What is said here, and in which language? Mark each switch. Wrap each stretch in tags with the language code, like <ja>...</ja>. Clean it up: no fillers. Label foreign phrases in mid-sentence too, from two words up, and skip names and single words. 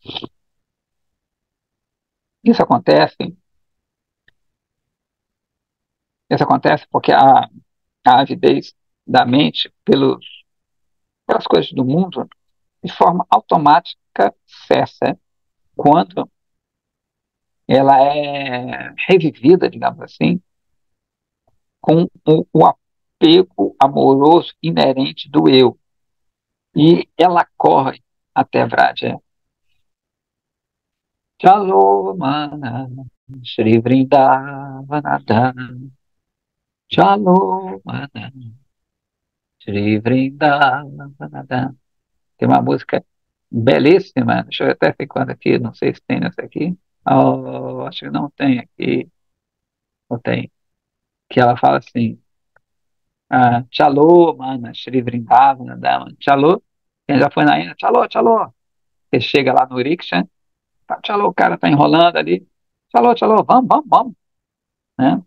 <pt>Isso acontece, isso acontece porque a avidez da mente pelas coisas do mundo, de forma automática, cessa quando ela é revivida, digamos assim, com o apego amoroso inerente do eu. E ela corre até Vraja.</pt> <hi>चलो मन श्री वृन्दावनधाम. चलो मन श्री वृन्दावनधाम.</hi> <pt>Tem uma música belíssima, deixa eu ver até quando aqui, não sei se tem nessa aqui. Oh, acho que não tem aqui, ou tem, que ela fala assim,</pt> <hi>चलो, मन, श्री वृन्दावन, धाम, चलो,</hi> <pt>quem já foi na Índia, Tchalô, Tchalô, você chega lá no rickshaw, Tchalô, o cara tá enrolando ali, Tchalô, Tchalô, vamos, vamos, vamos, né?</pt>